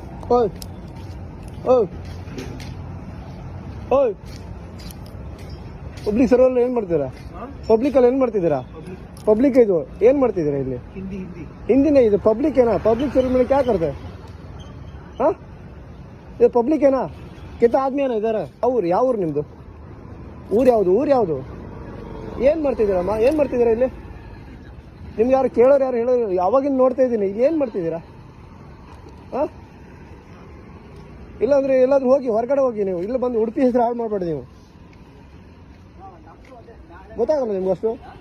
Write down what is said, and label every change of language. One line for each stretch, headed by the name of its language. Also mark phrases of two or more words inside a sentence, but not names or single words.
Kannada: ಓಯ್ ಓಯ್ ಓಯ್
English: public server
Kannada: ಏನ್ ಮಾಡ್ತೀರಾ? ಪಬ್ಲಿಕ್ ಅಲ್ಲಿ ಏನ್ ಮಾಡ್ತಿದ್ದೀರಾ? ಪಬ್ಲಿಕ್ ಇದು ಏನ್ ಮಾಡ್ತಿದ್ದೀರಾ ಇಲ್ಲಿ? ಹಿಂದಿನೇ ಇದು ಪಬ್ಲಿಕ್
Hindi: है ना?
English: public service
Hindi: में क्या करते हैं? हाँ ये पब्लिक है ना? कितना आदमी है ना इधर?
Kannada: ಅವ್ರು ಯಾವ ಊರು ನಿಮ್ದು? ಊರು ಯಾವುದು? ಏನ್ ಮಾಡ್ತಿದ್ದೀರಮ್ಮ? ಏನ್ ಮಾಡ್ತಿದ್ದೀರಾ ಇಲ್ಲಿ? ನಿಮ್ಗೆ ಯಾರು ಕೇಳೋರು ಯಾರು ಹೇಳೋರು? ಯಾವಾಗಿಂದ ನೋಡ್ತಾ ಇದ್ದೀನಿ. ಇಲ್ಲಿ ಏನ್ ಮಾಡ್ತಿದ್ದೀರಾ? ಹಾ ಇಲ್ಲಾಂದ್ರೆ ಎಲ್ಲಾದ್ರೂ ಹೋಗಿ ಹೊರಗಡೆ ಹೋಗಿ. ನೀವು ಇಲ್ಲ ಬಂದು ಉಡುಪಿ ಹೆಸರು ಹಾಳು ಮಾಡ್ಬೇಡಿ. ನೀವು ಗೊತ್ತಾಗಲ್ಲ ನಿಮ್ಗೆ ಅಷ್ಟು?